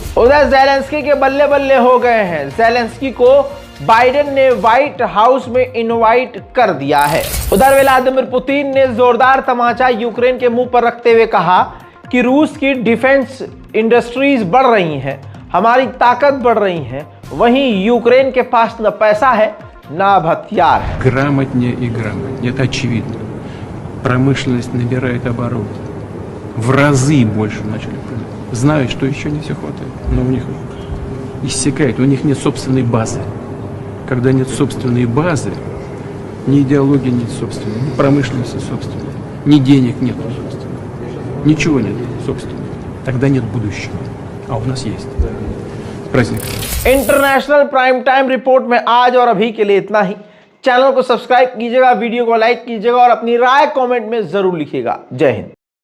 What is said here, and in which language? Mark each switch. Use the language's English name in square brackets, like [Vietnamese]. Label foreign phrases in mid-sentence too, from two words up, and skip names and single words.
[Hindi] उधर ज़ेलेंस्की के बल्ले बल्ले हो गए हैं। ज़ेलेंस्की को बाइडेन ने व्हाइट हाउस में इनवाइट कर दिया है। उधर व्लादिमीर पुतिन ने जोरदार तमाचा यूक्रेन के मुंह पर रखते हुए कहा कि रूस की [English] defence industries [Hindi] बढ़ रही हैं, हमारी ताकत बढ़ रही है, वहीं यूक्रेन के पास न पैसा है न हथियार है। [Russian] Грамотнее и грамотнее, это очевидно. Промышленность набирает обороты. В разы больше начали производить. Знают, что еще не все хватает, но у них иссякает, у них нет собственной базы. Когда нет собственной базы, ни идеологии нет собственной, ни промышленности собственной, ни денег нет собственной, ничего нет собственного. Тогда нет будущего. А у нас есть. Праздник. [Hindi] इंटरनेशनल प्राइम टाइम रिपोर्ट में आज और अभी के लिए इतना ही। चैनल को सब्सक्राइब कीजिएगा, वीडियो को लाइक कीजिएगा और अपनी राय कमेंट में जरूर लिखिएगा। जय हिंद।